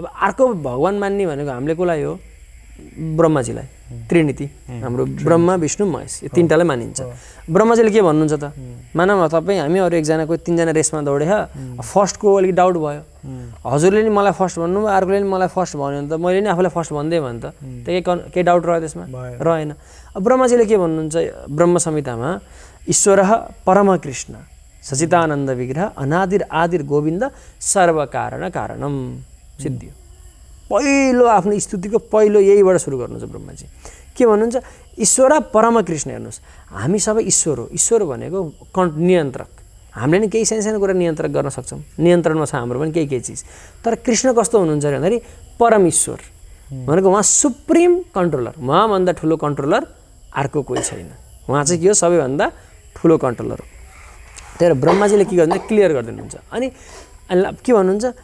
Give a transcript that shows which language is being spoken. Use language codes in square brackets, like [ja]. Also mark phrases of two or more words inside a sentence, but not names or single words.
[ne] अर्को भगवान मान्ने भनेको हामीले कसलाई हो ब्रह्माजीलाई त्रिनीति हाम्रो ब्रह्मा विष्णु महेश यो तीनटालाई मानिन्छ ब्रह्माजीले के भन्नुहुन्छ त मानव तपाईँ हामी अरू एकजना कोही तीनजना रेसमा दौडे फर्स्टको अलिक डाउट भयो हजुरले नि मलाई फर्स्ट भन्नु अर्कोले नि मलाई फर्स्ट भन्यो भने त मैले नि आफूलाई फर्स्ट भन्दै भने त केही डाउट रह्यो त्यसमा रहेन अब ब्रह्माजीले के भन्नुहुन्छ ब्रह्म संहितामा [sa] ईश्वर परम कृष्ण सचिदानन्द विग्रह अनादिर आदिर गोविन्द सर्वकारण कारणम [ne] सिद्धियो पहिलो आफ्नो स्तुतिको पहिलो यहीबाट सुरु गर्नुहुन्छ ब्रह्माजी के भन्नुहुन्छ ईश्वर परम कृष्ण हेर्नुहोस् हामी सबै ईश्वर हो ईश्वर भनेको नियन्त्रक हामीले नि केही सानो सानो कुरा नियन्त्रण गर्न सक्छौँ नियन्त्रणमा छ हाम्रो पनि केही चिज तर कृष्ण कस्तो हुनुहुन्छ भन्दाखेरि परम ईश्वर भनेको उहाँ [en] supreme controller [ne] उहाँभन्दा ठुलो कन्ट्रोलर अर्को कोही छैन उहाँ चाहिँ के हो सबैभन्दा ठुलो कन्ट्रोलर हो त्यही भएर ब्रह्माजीले के गर्नुहुन्छ क्लियर गरिदिनुहुन्छ अनि के भन्नुहुन्छ